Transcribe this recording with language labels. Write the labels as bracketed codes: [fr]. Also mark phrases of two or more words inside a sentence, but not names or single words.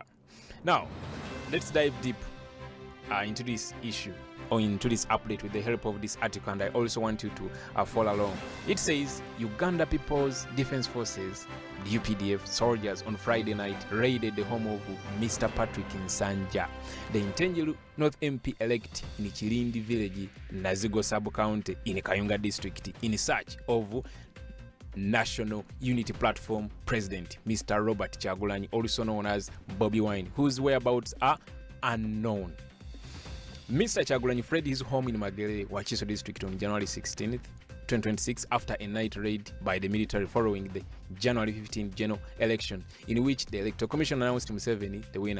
[en] Now, let's dive deep into this issue or into this update with the help of this article, and I also want you to follow along. It says Uganda People's Defense Forces, the UPDF soldiers, on Friday night raided the home of Mr. Patrick Nsanja, the Ntengelu North MP elect in Chilindi village, Nazigo sub-county in Kayunga district, in search of National Unity Platform President Mr. Robert Kyagulanyi, also known as Bobi Wine, whose whereabouts are unknown. Mr. Kyagulanyi fled his home in Magere, Wakiso district on January 16th, 2026 after a night raid by the military following the January 15th general election, in which the Electoral Commission announced Museveni the winner.